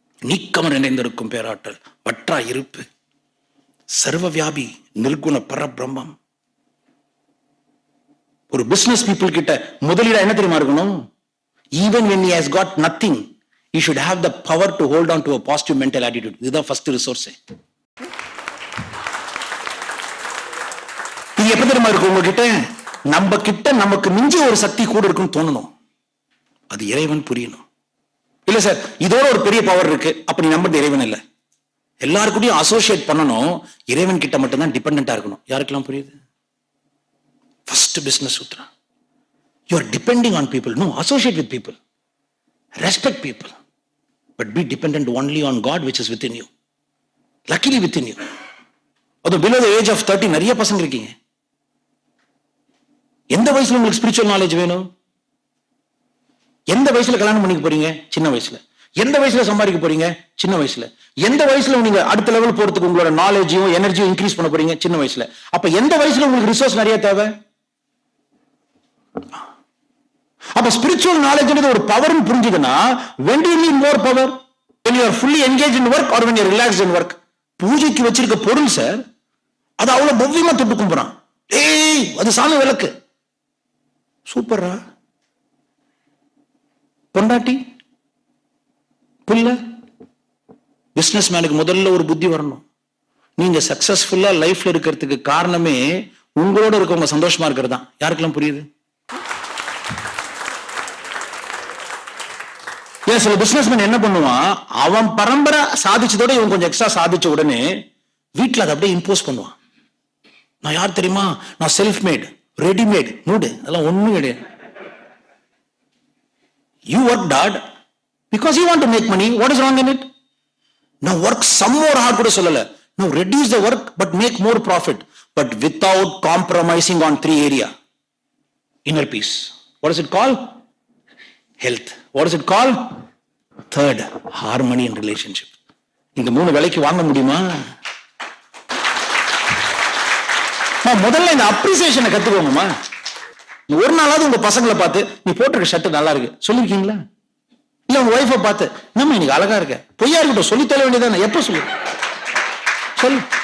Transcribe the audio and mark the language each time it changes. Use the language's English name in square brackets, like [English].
[Tamil] நீக்கமர் நிறைந்திருக்கும் பேராற்றல், வற்றா இருப்பு, சர்வ வியாபி, நிர்குண பரபிரம்மம். ஒரு பிசினஸ் பீப்புள் கிட்ட முதலீடா என்ன தெரியுமா இருக்கணும்? Even when he has got nothing, he should have the power to hold on to a positive mental attitude. இதுதான் ஃபர்ஸ்ட் ரிசோர்ஸ். இது எப்ப தெரியுமா இருக்கும்? உங்ககிட்ட நம்ம கிட்ட நமக்கு மிஞ்சி ஒரு சக்தி கூட இருக்குன்னு தோணணும். அது இறைவன் புரியணும். இல்ல சார் இதோட ஒரு பெரிய பவர் இருக்கு, அப்ப நீ நம்புறது இறைவன் இல்ல. எல்லாருக்கூடயும் அசோசியேட் பண்ணணும், இறைவன் கிட்ட மட்டும் தான் டிபெண்டா இருக்கணும். யாருக்கெல்லாம் புரியுது? First business Shudra. [English] You are depending on people. No, associate with people. Respect people. But be dependent only on God which is within you. Luckily within you. [Tamil] அது [English] below the age of 30 [Tamil] நிறைய பசங்க இருக்கீங்க. எந்த வயசுல உங்களுக்கு spiritual knowledge வேணும்? எந்த வயசுல கல்யாணம் பண்ணிக்க போறீங்க? சின்ன வயசுல. எந்த வயசுல சம்பாதிக்க போறீங்க? சின்ன வயசுல. எந்த வயசுல நீங்க அடுத்த லெவல் போறதுக்கு உங்களோட நாலேஜையும் எனர்ஜியும் இன்க்ரீஸ் பண்ண போறீங்க? சின்ன வயசுல. அப்ப எந்த வயசுல உங்களுக்கு ரிசோர்ஸ் நிறைய தேவை? அப்ப ஸ்பிரிச்சுவல் நாலேஜ்ன்றது ஒரு பவர்னு புரிஞ்சுதுன்னா [English] when do you need more power? When you are fully engaged in work or when you are relaxed in work? [Tamil] பூஜைக்கு வச்சிருக்க பொருள் சார், அது அவ்வளவு பவ்யமா தொட்டு கும்பிடுறான். ஏய், அது சாமி விளக்கு. சூப்பரா. பொண்டாட்டி, புள்ள, பிசினஸ் மேனுக்கு முதல்ல ஒரு புத்தி வரணும். நீங்க சக்சஸ்ஃபுல்லா லைஃப்ல இருக்கிறதுக்கு காரணமே உங்களோட இருக்கவங்க சந்தோஷமா இருக்கிறது தான். யாருக்கெல்லாம் புரியுது? ஏன் சில பிசினஸ்மேன் என்ன பண்ணுவான், அவன் பரம்பரை சாதிச்சதோட இவன் கொஞ்சம் எக்ஸ்ட்ரா சாதிச்ச உடனே வீட்டுல அதை அப்படியே இம்போஸ் பண்ணுவான். நான் யார் தெரியுமா, நான் செல்ஃப் மேட், ரெடிமேட், மூடு, அதெல்லாம் ஒண்ணும் கிடையாது. [English] You worked hard because you want to make money. What is wrong in it? Now work some more hard [Tamil] கூட சொல்லல. [English] Now reduce the work but make more profit, but without compromising on 3 area. Inner peace. What is it called? Health. What is it called? Third, harmony in relationship. [Tamil] இந்த 3 விலைக்கு வாங்க முடியுமா? முதல்ல இந்த அப்ரிசியேஷனை கத்துக்கோங்கம்மா. ஒரு நாளாவது உங்க பசங்களை பார்த்து நீ போட்டிருக்க ஷர்ட் நல்லா இருக்கு சொல்லிருக்கீங்களா? இல்ல உங்க ஒய்ஃபை பார்த்து நம்ம இன்னைக்கு அழகா இருக்க, பொய்யா இருக்கட்டும் சொல்லி தர வேண்டியதானே, எப்ப சொல்லு சொல்லு.